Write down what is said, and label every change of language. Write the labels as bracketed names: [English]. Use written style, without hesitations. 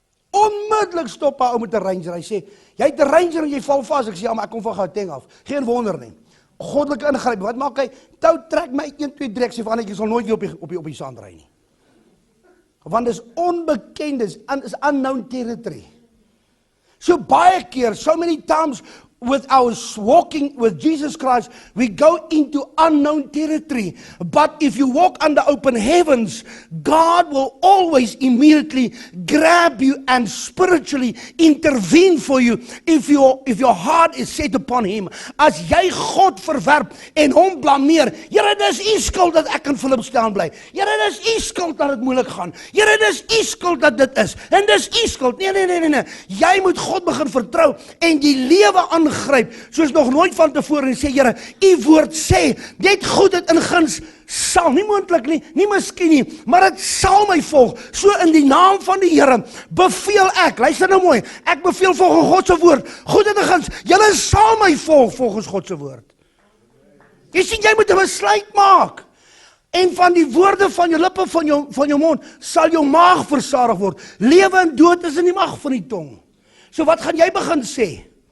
[Afrikaans] onmiddellik stop hy ou met 'n Ranger. Hy sê, jy het 'n Ranger en jy val vas. Ek sê, ja, maar ek kom van Gauteng af. Geen wonder nie. Goddelike ingryp. Wat maak hy? Tou trek my 1 2 3 ek sê van jy sal nooit weer op die sand ry nie. Want dis onbekend, is [English] unknown territory. [Afrikaans] So baie keer, [English] so many times with our walking with Jesus Christ, we go into unknown territory. But if you walk under open heavens, God will always immediately grab you and spiritually intervene for you if your heart is set upon Him. [Afrikaans] As jy God verwerp en hom blameer, Here, dis U skuld dat ek in Philip staan bly. Here, dis U skuld dat dit moeilik gaan. Here, dis U skuld dat dit is. En dis U skuld. Nee. Jy moet God begin vertrou en die lewe aangryp soos nog nooit van tevore en sê, Here, U woord sê, net goedheid en guns sal nie moontlik nie, nie miskien nie, maar dit sal my volg. So in die naam van die Here beveel ek, luister nou mooi, ek beveel volgens God se woord, goedheid en guns, julle sal my volg volgens God se woord. Jy sien, jy moet 'n besluit maak. En van die woorde van jou lippe, van jou mond, sal jou maag versadig word. Lewe en dood is in die mag van die tong. So wat gaan jy begin sê?